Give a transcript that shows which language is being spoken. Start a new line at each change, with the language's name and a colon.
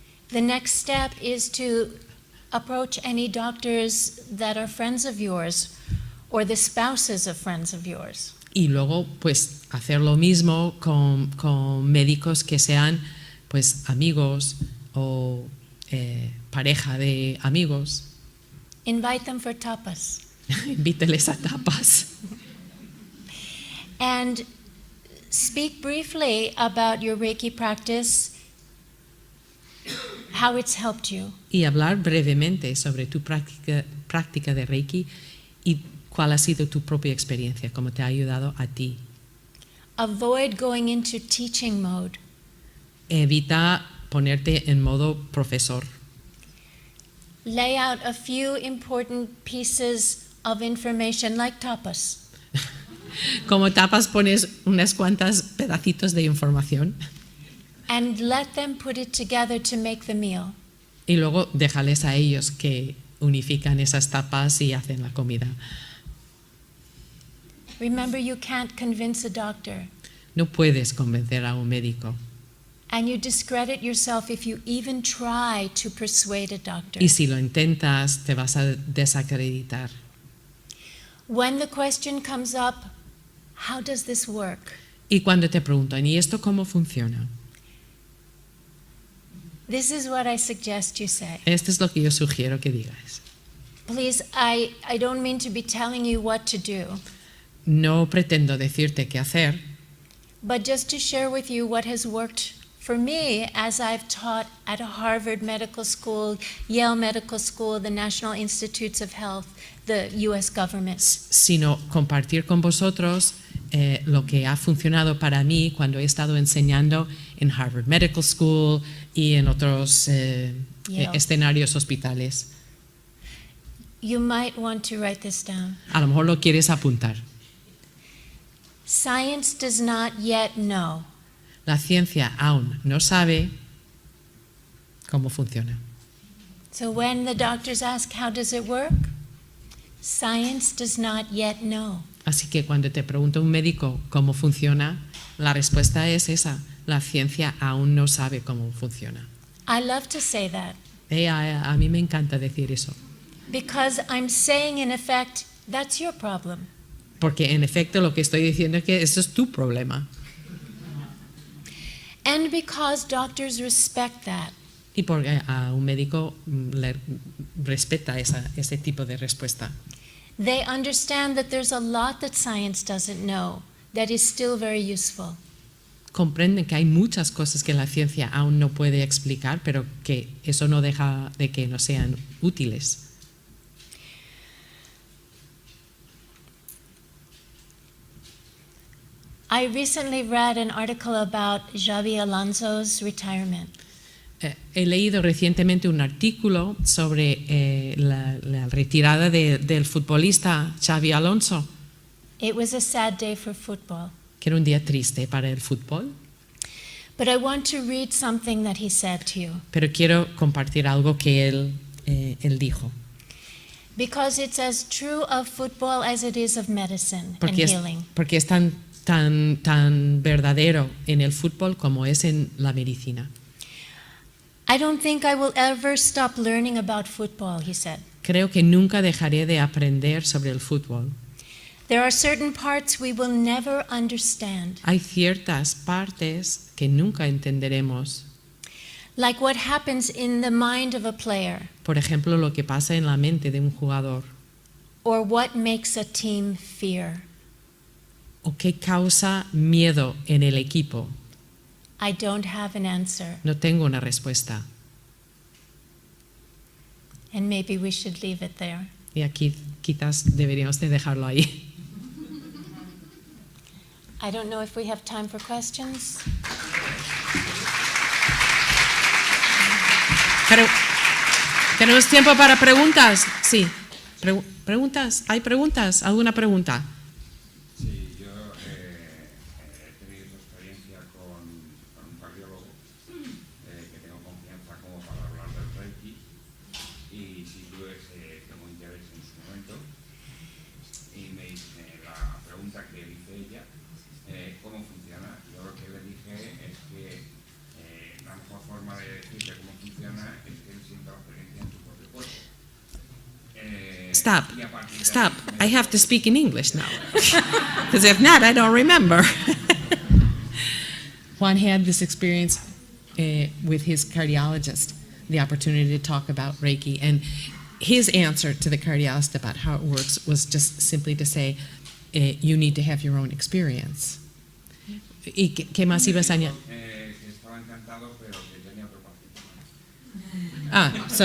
English: The next step is to approach any doctors that are friends of yours or the spouses of friends of yours.
Spanish: Y luego, pues, hacer lo mismo con médicos que sean, pues, amigos o pareja de amigos.
English: Invite them for tapas.
Spanish: Invíteles a tapas.
English: And speak briefly about your Reiki practice, how it's helped you.
Spanish: Y hablar brevemente sobre tu práctica de Reiki y cuál ha sido tu propia experiencia, cómo te ha ayudado a ti.
English: Avoid going into teaching mode.
Spanish: Evita ponerte en modo profesor.
English: Lay out a few important pieces of information like tapas.
Spanish: Como tapas pones unas cuantas pedacitos de información
English: And let them put it together to make the meal.
Spanish: y luego déjales a ellos que unifican esas tapas y hacen la comida.
English: Remember, you can't convince a doctor.
Spanish: No puedes convencer a un médico.
English: And you discredit yourself if you even try to persuade a doctor.
Spanish: Y si lo intentas, te vas a desacreditar.
English: When the question comes up, how does this work?
Spanish: Y cuando te preguntan, ¿y esto cómo funciona?
English: This is what I suggest you say.
Spanish: Esto es lo que yo sugiero que digas.
English: Please, I don't mean to be telling you what to do,
Spanish: No pretendo decirte qué hacer,
English: but just to share with you what has worked for me as I've taught at Harvard Medical School, Yale Medical School, the National Institutes of Health, the US government.
Spanish: sino compartir con vosotros lo que ha funcionado para mí cuando he estado enseñando en Harvard Medical School y en otros escenarios hospitales.
English: You might want to write this down.
Spanish: A lo mejor lo quieres apuntar.
English: Science does not yet know.
Spanish: La ciencia aún no sabe cómo funciona.
English: So when the doctors ask, how does it work? Science does not yet know.
Spanish: Así que cuando te pregunta un médico cómo funciona, la respuesta es esa. La ciencia aún no sabe cómo funciona.
English: I love to say that
Spanish: A mí me encanta decir eso.
English: because I'm saying, in effect, that's your problem.
Spanish: Porque en efecto lo que estoy diciendo es que eso es tu problema.
English: And because doctors respect that.
Spanish: Y porque a un médico le respeta ese tipo de respuesta.
English: They understand that there's a lot that science doesn't know that is still very useful.
Spanish: Comprenden que hay muchas cosas que la ciencia aún no puede explicar, pero que eso no deja de que no sean útiles.
English: I recently read an article about Xabi Alonso's retirement.
Spanish: He leído recientemente un artículo sobre la retirada del futbolista Xabi Alonso,
English: It was a sad day for football.
Spanish: que era un día triste para el fútbol,
English: But I want to read something that he said to you
Spanish: pero quiero compartir algo que él dijo,
English: because it's as true of football as it is of medicine and healing.
Spanish: porque es tan verdadero en el fútbol como es en la medicina.
English: I don't think I will ever stop learning about football, he said.
Spanish: Creo que nunca dejaré de aprender sobre el fútbol.
English: There are certain parts we will never understand,
Spanish: Hay ciertas partes que nunca entenderemos.
English: like what happens in the mind of a player
Spanish: Por ejemplo, lo que pasa en la mente de un jugador
English: or what makes a team fear.
Spanish: o qué causa miedo en el equipo.
English: I don't have an answer,
Spanish: No tengo una respuesta.
English: and maybe we should leave it there.
Spanish: Y aquí quizás deberíamos de dejarlo ahí.
English: I don't know if we have time for questions.
Spanish: Pero, ¿tenemos tiempo para preguntas? Sí. ¿Preguntas? ¿Hay preguntas? ¿Alguna pregunta? Sí, yo he tenido esa experiencia con un cardiólogo que tengo confianza como para hablar del Reiki y sí tuve tengo interés en su momento y la pregunta que le hice ella, ¿cómo funciona? Yo lo que le dije es que la mejor forma de decirle cómo funciona es que él sienta la experiencia en su propio cuerpo.
English: Stop.
Spanish: Y a partir de
English: Stop.
Spanish: ahí
English: I have to speak in English now. Because if not, I don't remember. Juan had this experience with his cardiologist, the opportunity to talk about Reiki. And his answer to the cardiologist about how it works was just simply to say, you need to have your own experience.
Spanish: ¿Y qué más ibas a añadir? que estaba encantado, pero que tenía otro paciente más.